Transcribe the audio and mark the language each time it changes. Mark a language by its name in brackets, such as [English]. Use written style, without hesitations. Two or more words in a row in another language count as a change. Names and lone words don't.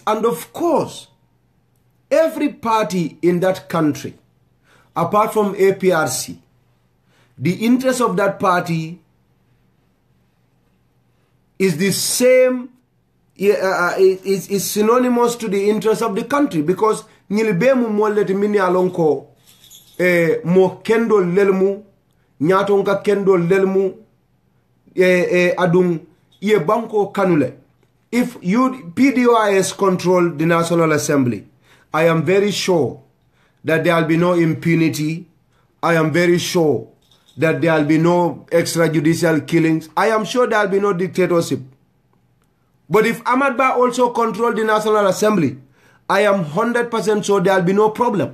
[English] And of course, every party in that country, apart from APRC, the interest of that party is the same, is synonymous to the interest of the country, because [Mandingo] nilibemu mwaleti mini alonko mo kendo lelmu nyatonka kendo lelmu adung ye banko kanule. [English] If PDOIS control the National Assembly, I am very sure that there will be no impunity. I am very sure that there will be no extrajudicial killings. I am sure there will be no dictatorship. But if Ahmad Ba also controls the National Assembly, I am 100% sure there will be no problem.